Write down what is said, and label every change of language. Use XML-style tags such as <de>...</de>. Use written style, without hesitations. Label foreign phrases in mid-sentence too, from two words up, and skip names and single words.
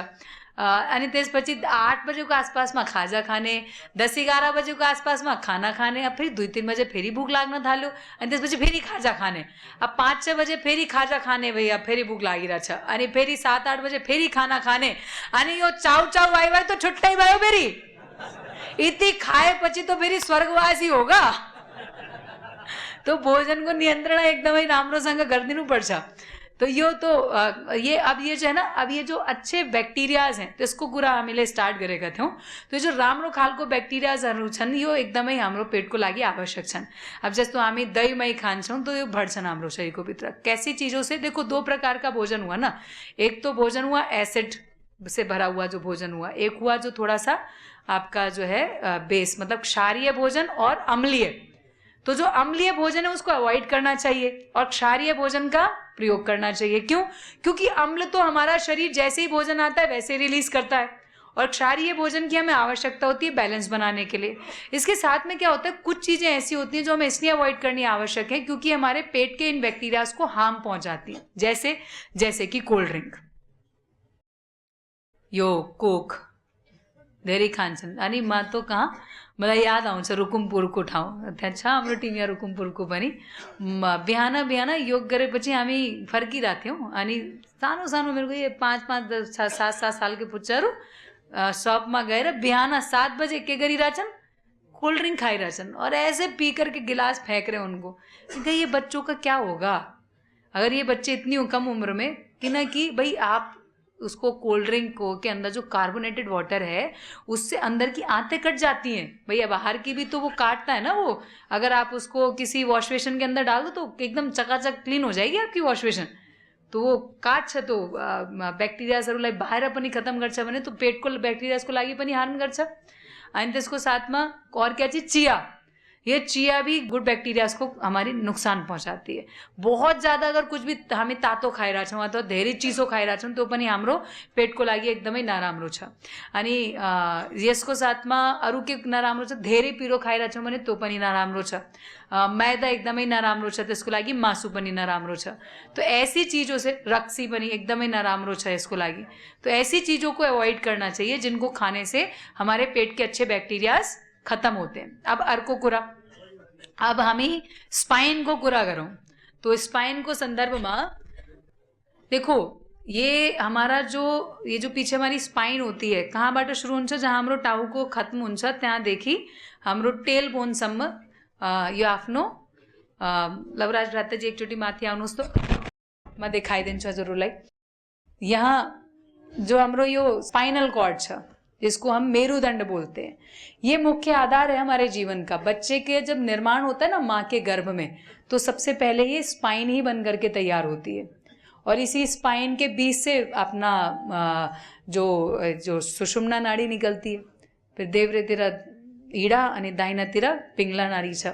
<ne>अनि त्यसपछि 8 बजेको आसपासमा खाजा खाने, 10-11 बजेको आसपासमा खाना खाने, अब फेरि 2-3 बजे फेरि भूख लाग्न थाल्यो, अनि त्यसपछि फेरि खाजा खाने, अब 5-6 बजे फेरि खाजा खाने, भैया फेरि भूख लागिरहेछ, अनि फेरि 7-8 बजे फेरि खाना खाने, अनि यो चाउ चाउ वाइ वाइ त छुट्टै भयो। फेरि इति खाएपछि तो फेरि</ne> <hi>स्वर्गवासी होगा।</hi> <ne>तो भोजन को नियन्त्रण एकदमै राम्रोसँग गरिदिनु पर्छ।</ne> <hi>तो यो तो ये अब ये जो है ना, अब ये जो अच्छे बैक्टेरियाज हैं</hi> <ne>त्यसको कुरा हामीले स्टार्ट गरेका थियौं। तो जो राम्रो खालको बैक्टेरियाजहरु छन् यो एकदमै हाम्रो पेटको लागि आवश्यक छन्। अब जस्तो हामी दही मही खान्छौं तो यो भर्छन् हाम्रो शरीरको भित्र।</ne> <hi>कैसी चीजों से? देखो 2 प्रकार का भोजन हुआ ना, एक तो भोजन हुआ एसिड से भरा हुआ जो भोजन हुआ, एक हुआ जो थोड़ा सा आपका जो है बेस, मतलब क्षारीय भोजन और अम्लीय। तो जो अम्लीय भोजन है उसको अवॉइड करना चाहिए और क्षारीय भोजन का प्रयोग करना चाहिए। क्यों? क्योंकि अम्ल तो हमारा शरीर जैसे ही भोजन आता है वैसे रिलीज करता है, और क्षारीय भोजन की हमें आवश्यकता होती है बैलेंस बनाने के लिए। इसके साथ में क्या होता है, कुछ चीजें ऐसी होती हैं जो हमें इसलिए अवॉइड करनी आवश्यक है क्योंकि हमारे पेट के इन बैक्टीरियाज को हार्म पहुंचाती है। जैसे कि कोल्ड ड्रिंक,</hi> <ne>यो कोक धेरै खान्छन्। अनि म तो कहाँ, मलाई याद आउँछ रुकुमपुरको ठाउँ, त्यहाँ छ हाम्रो टिमिया रुकुमपुरको पनि। बिहान बिहान योग गरेपछि हामी फर्किरहेको थियौँ, अनि सानो सानो मेरो ये 5-5 7-7 सालके पुच्चाहरू शॉपमा गएर बिहान 7 बजे के गरिरहेछन्? कोल्ड ड्रिंक खाइरहेछन्,</ne> <hi>और ऐसे पी करके गिलास फेंक रहे उनको। ये बच्चों का क्या होगा अगर ये बच्चे इतनी कम उम्र में, कि भाई आप उसको कोल्ड ड्रिंक को के अंदर जो कार्बोनेटेड वाटर है उससे अंदर की आंतें कट जाती हैं। भैया बाहर की भी तो वो काटता है ना वो, अगर आप उसको किसी वॉश बेसिन के अंदर डाल दो तो एकदम चकाचक क्लीन हो जाएगी आपकी वॉश बेसिन।</hi> <ne>तो वो काट्छ, तो ब्याक्टेरियाजहरूलाई बाहिर पनि खत्म गर्छ भने तो पेटको ब्याक्टेरियाजको लागि पनि हार्म गर्छ। अनि त्यसको साथमा</ne> <hi>और क्या चीज?</hi> <ne>चिया।</ne> <hi>ये चिया भी गुड बैक्टीरियाज को हमारी नुकसान पहुंचाती है। बहुत ज्यादा अगर कुछ भी</hi> <ne>हामी तातो खाइरहेछौँ अथवा धेरै चिसो खाइरहेछौँ तो पनि हाम्रो पेटको लागि एकदमै नराम्रो छ। अनि यसको साथमा अरू के नराम्रो छ? धेरै पिरो खाइरहेछौँ भने त्यो पनि नराम्रो छ। मैदा एकदमै नराम्रो छ, त्यसको लागि मासु पनि नराम्रो छ।</ne> <hi>तो ऐसी चीजों से,</hi> <ne>रक्सी पनि एकदमै नराम्रो छ यसको लागि।</ne> <hi>तो ऐसी चीजों को अवॉइड करना चाहिए जिनको खाने से हमारे पेट के अच्छे बैक्टीरियाज खत्म होते हैं।</hi> <ne>अब अर्को कुरा, अब हामी स्पाइन को कुरा गरौँ</ne> <hi>तो स्पाइन को संदर्भ में देखो, ये हमारा ये जो पीछे हमारी स्पाइन होती है</hi> <ne>कहाँबाट शुरू हुन्छ? जहाँ हाम्रो टाउको खत्म हुन्छ त्यहाँदेखि हाम्रो टेल बोनसम्म यो आफ्नो लवराज भ्राताजी एकचोटि माथि आउनुहोस् त, म देखाइदिन्छु हजुरहरूलाई। यहाँ जो हाम्रो यो स्पाइनल कॉर्ड छ,</ne> <hi>जिसको हम मेरुदंड बोलते हैं। ये मुख्य आधार है हमारे जीवन का। बच्चे के जब निर्माण होता है ना माँ के गर्भ में, तो सबसे पहले ये स्पाइन ही बन करके तैयार होती है, और इसी स्पाइन के बीच से अपना जो सुषुम्ना नाड़ी निकलती है, फिर देवरे तीरा ईड़ा અને दाहिना तीरा पिंगला नाड़ी छ।</hi>